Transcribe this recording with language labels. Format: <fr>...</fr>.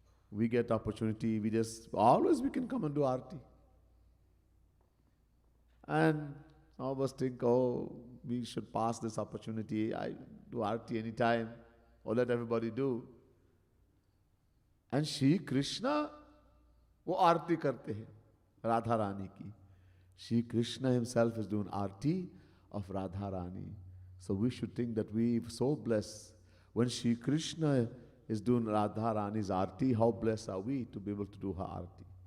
<en>We get opportunity, we can come and do arti. And some of us think, we should pass this opportunity. I do arti anytime, or let everybody do.</en> <hi>And Shri Krishna, वो आरती करते हैं राधा रानी की.</hi> <en>Shri Krishna himself is doing arti of Radha Rani. So we should think that we are so blessed. When Shri Krishna is doing Radha Rani's arti, how blessed are we to be able to do her arti?</en>